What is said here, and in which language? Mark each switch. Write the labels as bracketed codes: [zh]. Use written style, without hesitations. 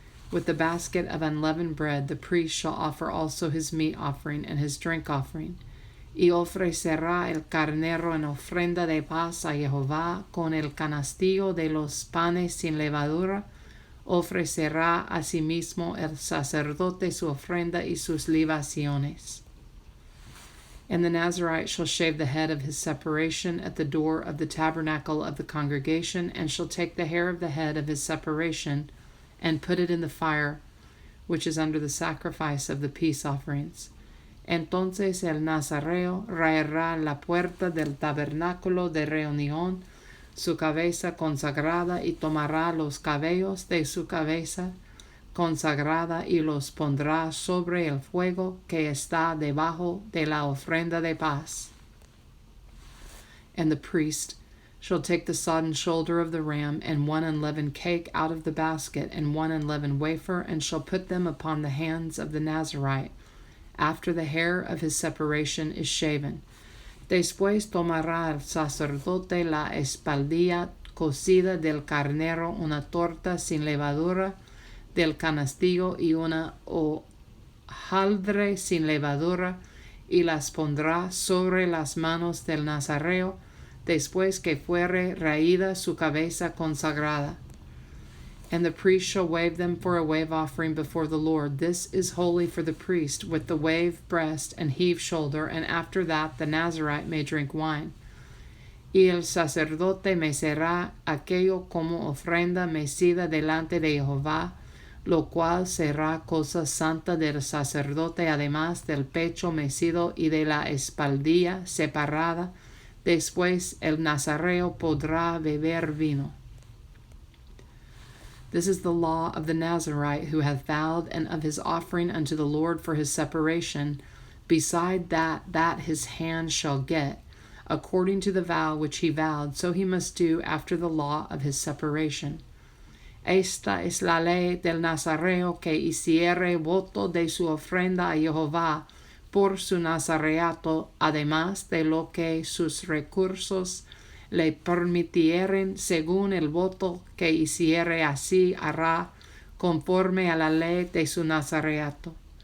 [en] With the basket of unleavened bread, the priest shall offer also his meat offering and his drink offering. [es] Y ofrecerá el carnero en ofrenda de paz a Jehová, con el canastillo de los panes sin levadura. Ofrecerá asimismo el sacerdote su ofrenda y sus libaciones. [en] And the Nazarite shall shave the head of his separation at the door of the tabernacle of the congregation, and shall take the hair of the head of his separation, and put it in the fire, which is under the sacrifice of the peace offerings. [es] Entonces el Nazareo raerá la puerta del tabernáculo de reunión su cabeza consagrada, y tomará los cabellos de su cabeza consagrada, y los pondrá sobre el fuego que está debajo de la ofrenda de paz. [en] And the priest shall take the sodden shoulder of the ram, and one unleavened cake out of the basket, and one unleavened wafer, and shall put them upon the hands of the Nazarite, after the hair of his separation is shaven. [es] Después tomará el sacerdote la espaldilla cocida del carnero, una torta sin levadura del canastillo, y una hojaldre sin levadura, y las pondrá sobre las manos del Nazareo, después que fuere raída su cabeza consagrada. [en] And the priest shall wave them for a wave offering before the Lord. This is holy for the priest, with the wave breast and heave shoulder, and after that the Nazarite may drink wine. [es] Y el sacerdote mecerá aquello como ofrenda mecida delante de Jehová, lo cual será cosa santa del sacerdote, además del pecho mecido y de la espaldilla separada. Después el Nazareo podrá beber vino. [en] This is the law of the Nazarite who hath vowed, and of his offering unto the Lord for his separation, beside that his hand shall get, according to the vow which he vowed, so he must do after the law of his separation. [es] Esta es la ley del Nazareo que hiciere voto de su ofrenda a Jehová por su nazareato, además de lo que sus recursos le permitieren, según el voto que hiciere, así hará conforme a la ley de su nazareato.